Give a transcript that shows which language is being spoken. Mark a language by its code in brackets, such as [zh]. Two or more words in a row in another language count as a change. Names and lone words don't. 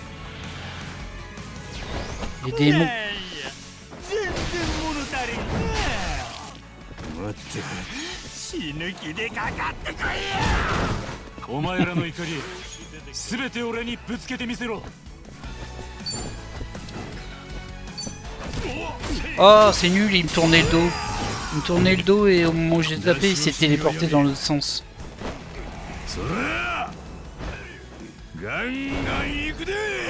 [fr] Les démons. [ja] 全然物足りんな。待って死ぬ気でかかってこいや。お前らの怒り全て俺にぶつけてみせろ。 [fr] Oh, c'est nul, il me tournait le dos. Il me tournait le dos et au moment où j'ai tapé, il s'est téléporté dans l'autre sens. [ja] そらガンガン行くで。